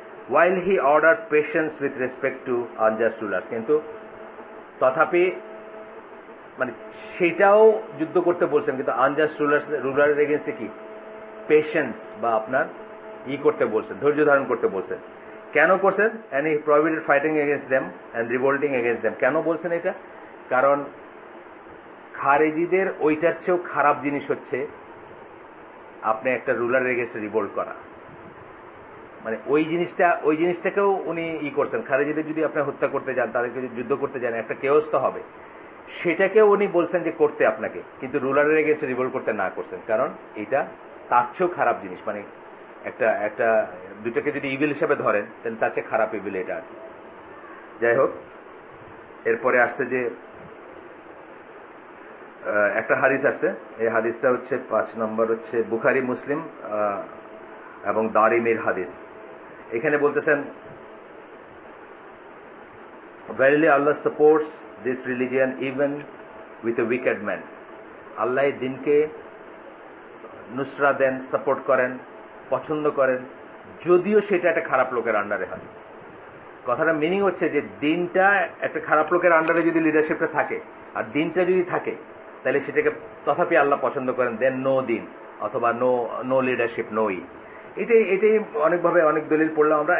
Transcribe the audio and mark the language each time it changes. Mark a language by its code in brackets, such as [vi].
[en] while he ordered patience with respect to unjust rulers, [bn] কিন্তু তথাপি মানে সেটাও যুদ্ধ করতে বলছেন, কিন্তু আনজাস্ট রুলারের এগেইনস্টে কি পেশেন্স বা আপনার করতে বলছেন, ধৈর্য ধারণ করতে বলছেন। কেন করছেন? [en] and he prohibited fighting against them and revolting against them. [bn] কেন বলছেন এটা? কারণ খারেজিদের ওইটার চেয়েও খারাপ জিনিস হচ্ছে আপনি একটা রুলারের এগেইনস্টে রিভোল্ট করা। মানে ওই জিনিসটাকেও উনি করছেন। খারেজিদের যদি আপনি হত্যা করতে যান, তাদেরকে যদি যুদ্ধ করতে যান, একটা কেওস তো হবে, সেটাকেও উনি বলছেন যে করতে আপনাকে, কিন্তু রুলারের এগেইনস্টে রিভোল্ট করতে না করছেন, কারণ এটা তার চেয়েও খারাপ জিনিস। মানে একটা দুটাকে যদি ইভিল হিসাবে ধরেন, তাহলে তার চেয়ে খারাপ ইভিল এটা আর কি। যাই হোক, এরপরে আসছে যে একটা হাদিস আসছে, এই হাদিসটা হচ্ছে 5 নম্বর হচ্ছে বুখারী, মুসলিম এবং দারিমির হাদিস। এখানে বলতেছেন [en] verily Allah supports this religion even with a wicked man. [bn] আল্লাহ এই দিনকে নুসরা দেন, সাপোর্ট করেন, পছন্দ করেন, যদিও সেটা একটা খারাপ লোকের আন্ডারে হয়। কথাটা মিনিং হচ্ছে যে দিনটা একটা খারাপ লোকের আন্ডারে যদি লিডারশিপটা থাকে আর দিনটা যদি থাকে তাহলে সেটাকে তথাপি আল্লাহ পছন্দ করেন, দেন নো দিন অথবা নো নো লিডারশিপ নো এটাই অনেকভাবে অনেক দলিল পড়লাম আমরা।